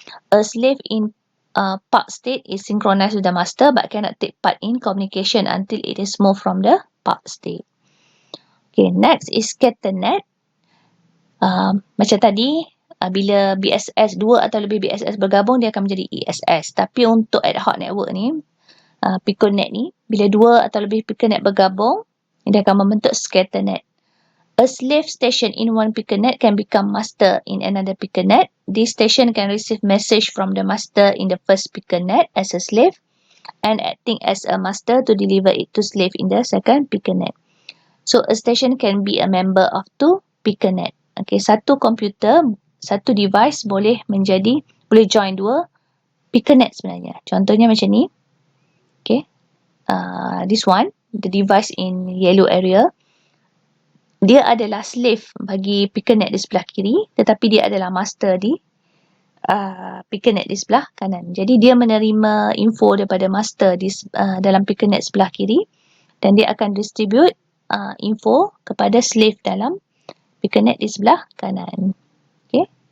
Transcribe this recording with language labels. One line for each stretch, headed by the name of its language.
English: A slave in park state is synchronized with the master but cannot take part in communication until it is moved from the park state. Okay, next is ScatterNet.
Malay: Macam tadi, bila BSS 2 atau lebih BSS bergabung, dia akan menjadi ESS. Tapi untuk ad hoc network ni, PicoNet ni, bila 2 atau lebih PicoNet bergabung, dia akan membentuk ScatterNet.
English: A slave station in one PicoNet can become master in another PicoNet. This station can receive message from the master in the first PicoNet as a slave and acting as a master to deliver it to slave in the second PicoNet. So a station can be a member of two PicoNet.
Malay: Okay, satu komputer, satu device boleh join dua PicoNet sebenarnya. Contohnya macam ni.
English: Okay, this one, the device in yellow area.
Malay: Dia adalah slave bagi PicoNet di sebelah kiri, tetapi dia adalah master di PicoNet di sebelah kanan. Jadi dia menerima info daripada master di dalam PicoNet sebelah kiri, dan dia akan distribute info kepada slave dalam PicoNet di sebelah kanan. Okay.